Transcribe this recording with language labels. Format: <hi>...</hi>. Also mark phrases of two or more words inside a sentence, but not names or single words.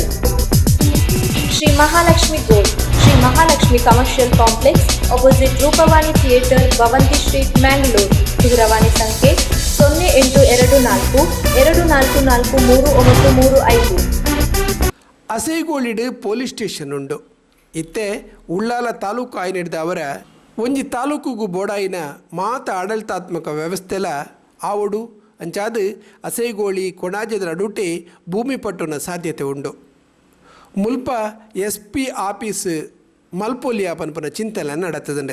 <kn>ಶ್ರೀ ಮಹಾಲಕ್ಷ್ಮಿ ಗೋಲ್ಡ್, ಶ್ರೀ ಮಹಾಲಕ್ಷ್ಮಿ ಕಮರ್ಷಿಯಲ್ ಕಾಂಪ್ಲೆಕ್ಸ್, ಅಪೋಸಿಟ್ ರೂಪವಾಣಿ ಥಿಯೇಟರ್, ಭವಂತಿ ಸ್ಟ್ರೀಟ್, ಮ್ಯಾಂಗ್ಳೂರ್. ದೂರವಾಣಿ ಸಂಖ್ಯೆ 0824243935.</kn> <tcy>ಅಸೇಗೋಳಿಡ್</tcy> <en>police station</en> <tcy>ಉಂಡು. ಇತ್ತೆ ಉಳ್ಳಾಲ ತಾಲೂಕು ಆಯ್ನ ಹಿಡಿದ ಅವರ ಒಂಜಿ ತಾಲೂಕುಗೂ ಬೋಡಾಯಿನ ಮಾತ ಆಡಳಿತಾತ್ಮಕ ವ್ಯವಸ್ಥೆಲ ಆವಡು ಅಂಚಾದ ಅಸೇಗೋಳಿ ಕೊಣಾಜದ ನಡುಟೆ ಭೂಮಿ ಪಟ್ಟುನ ಸಾಧ್ಯತೆ ಉಂಡು. ಮುಲ್ಪ</tcy> <en>SP office</en> <tcy>ಮಲ್ಪೊಲಿಯ ಪನ್ಪನ ಚಿಂತನೆ ನಡತದಂಡೆ.</tcy>